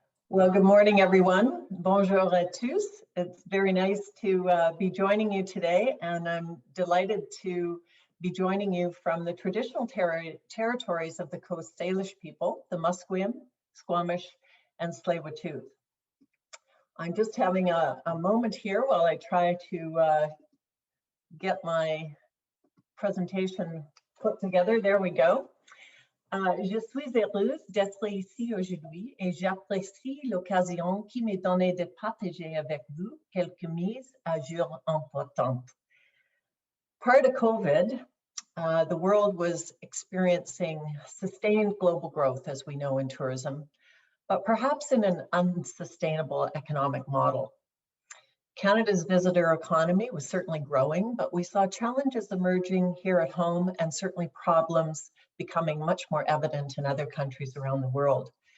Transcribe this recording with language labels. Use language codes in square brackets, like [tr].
[en] Well, good morning, everyone. [fr] Bonjour à tous. [en] It's very nice to be joining you today, and I'm delighted to be joining you from the traditional territories of the Coast Salish people, the Musqueam, Squamish, and Tsleil-Waututh. I'm just having a moment here while I try to get my presentation put together. There we go. [fr] Je suis heureuse d'être ici aujourd'hui et j'apprécie l'occasion qui m'est donnée de partager avec vous quelques mises à jour importantes. [en] Prior to COVID, the world was experiencing sustained global growth, as we know in tourism, but perhaps in an unsustainable economic model. Canada's visitor economy was certainly growing, but we saw challenges emerging here at home and certainly problems becoming much more evident in other countries around the world.